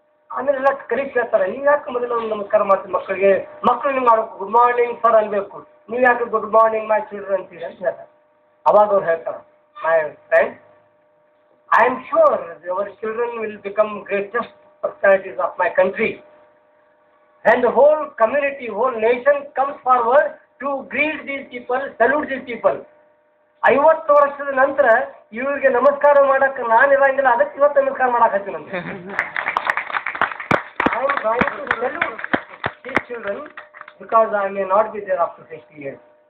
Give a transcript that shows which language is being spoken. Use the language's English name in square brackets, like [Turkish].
[Kannada] ಆಮೇಲೆ ಎಲ್ಲ ಕಲೀಗ್ ಕೇಳ್ತಾರೆ, ನೀವು ಯಾಕೆ ಮೊದಲು ನಮಸ್ಕಾರ ಮಾಡ್ತೀವಿ ಮಕ್ಕಳಿಗೆ? ಮಕ್ಕಳು ನೀವು ಮಾಡಬೇಕು, [English] good morning sir [Kannada] ಅನ್ಬೇಕು. ನೀವು ಯಾಕೆ [English] good morning my children [Kannada] ಅಂತೀರಿ ಅಂತ ಹೇಳ್ತಾರೆ. ಅವಾಗ ಅವ್ರು ಹೇಳ್ತಾರೆ, [English] My friend, I am sure your children will become greatest personalities of my country. And the whole community, whole nation comes forward to greet these people, salute these people. [Kannada] 50 ವರ್ಷದ ನಂತರ ಇವರಿಗೆ ನಮಸ್ಕಾರ ಮಾಡಕ್ಕೆ ನಾನು ಇರಂಗಿಲ್ಲ, ಅದಕ್ಕೆ ಇವತ್ತು ನಮಸ್ಕಾರ ಮಾಡಕ್ಕೆ ನಂಗೆ. [English] I am trying to salute these children because I may not be there after 60 years.